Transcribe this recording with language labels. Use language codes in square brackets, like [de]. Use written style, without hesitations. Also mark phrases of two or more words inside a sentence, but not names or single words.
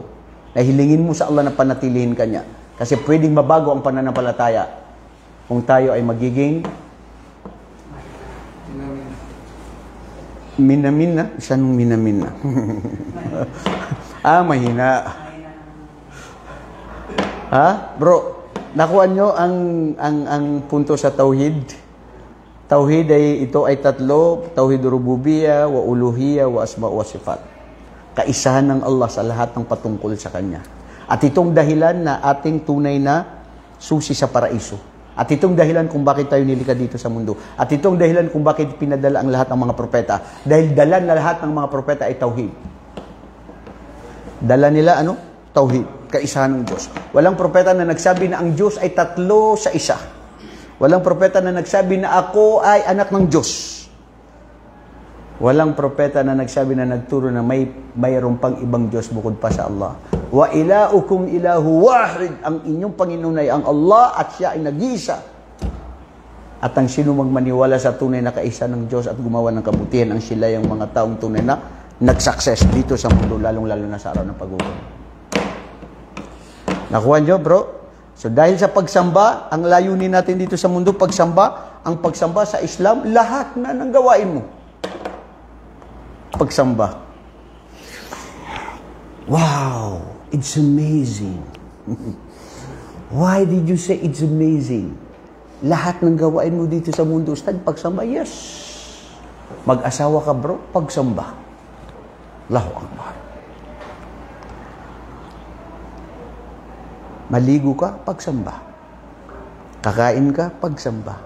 [tl] Nahilingin mo sa Allah na panatilihin ka niya. Kasi pwedeng mabago ang pananampalataya kung tayo ay magiging minamina. Saan minamina? Mahina. Bro, nakuha nyo ang punto sa tauhid? Tauhid ito ay tatlo, [ar] tauhid rububiyya, wa uluhiyya, wa asma wa sifat. [tl] Kaisahan ng Allah sa lahat ng patungkol sa Kanya. At itong dahilan na ating tunay na susi sa paraiso. At itong dahilan kung bakit tayo nilikha dito sa mundo. At itong dahilan kung bakit pinadala ang lahat ng mga propeta. Dahil dala na lahat ng mga propeta ay tauhid. Dala nila Tauhid. Kaisahan ng Diyos. Walang propeta na nagsabi na ang Diyos ay tatlo sa isa. Walang propeta na nagsabi na ako ay anak ng Diyos. Walang propeta na nagsabi na nagturo na mayroon pang ibang Diyos bukod pa sa Allah. [ar] Wa ilaukum ilahu wahid. [tl] Ang inyong Panginoon ay ang Allah at siya ay nag-iisa. At ang sino magmaniwala sa tunay na kaisa ng Diyos at gumawa ng kabutihan, ang sila yung mga taong tunay na nag-success dito sa mundo, lalong-lalo na sa araw ng pag-uwi. Nakuha nyo, bro? So dahil sa pagsamba, ang layunin natin dito sa mundo, pagsamba, ang pagsamba sa Islam, lahat na ng gawain mo. Pagsamba. [en] Wow! It's amazing. Why did you say it's amazing? [tl] Lahat ng gawain mo dito sa mundo, Ustad, pagsamba? Yes. Mag-asawa ka, bro? Pagsamba. [ar] Allahu Akbar. [tl] Maligo ka, pagsamba. Kakain ka, pagsamba.